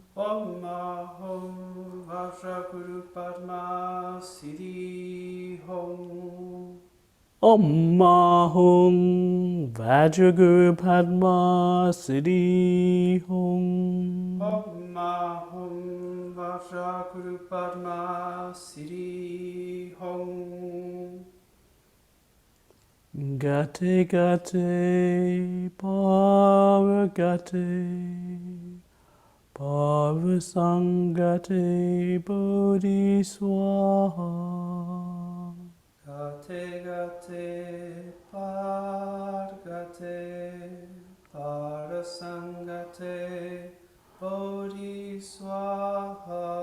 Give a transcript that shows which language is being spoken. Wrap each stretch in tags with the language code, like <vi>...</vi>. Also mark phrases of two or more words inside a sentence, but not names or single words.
<sa>Om Mahom Vajraguru Padma Siddhi Hong. Om Mahung Vajraguru Padma Siddhi Hong. Om Mahom Vajraguru Padma Siddhi Hong. Gate Gate Paragate Parasangate Bodhiswaha. Gate Gate Pargate Parasangate Bodhiswaha.</sa>